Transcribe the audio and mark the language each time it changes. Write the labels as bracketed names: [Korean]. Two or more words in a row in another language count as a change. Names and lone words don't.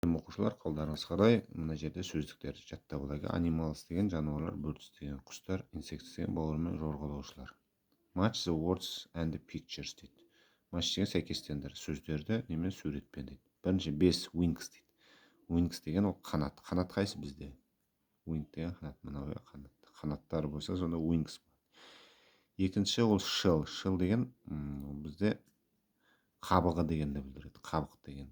[Kazakh] Оқушылар, қолдарыңыз қарай, мына жерде сөздіктерді жаттап алайық. Animals деген жануарлар, birds деген құстар, insects деген бауырымен жорғалаушылар. [English] Match the words and the pictures [Kazakh] дейді. Match деген сәйкестендір сөздерді немен суретпен дейді. Бірінші бес wings дейді. Wings деген ол қанат. Қанат қайсы бізде? Wing деген қанат, мынау қанат. Қанаттары болса, сонда wings болады. Екінші ол shell. Shell деген бізде қабығы дегенді білдіреді. Қабық дегенді.